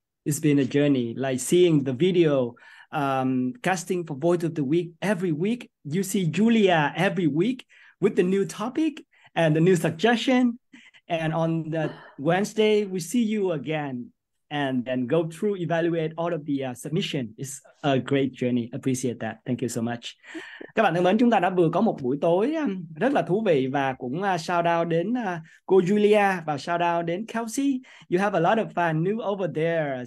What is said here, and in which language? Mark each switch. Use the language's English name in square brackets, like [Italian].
[English] It's been a journey, like seeing the video casting for Voice of the Week every week. You see Julia every week with the new topic and the new suggestion, and on the Wednesday we see you again and then go through, evaluate all of the submission. It's a great journey. Appreciate that. Thank you so much. [Vietnamese] Các bạn thân mến, chúng ta đã vừa có một buổi tối rất là thú vị, và cũng shout out đến cô Julia và shout out đến Kelsey. [English] You have a lot of fun new over there.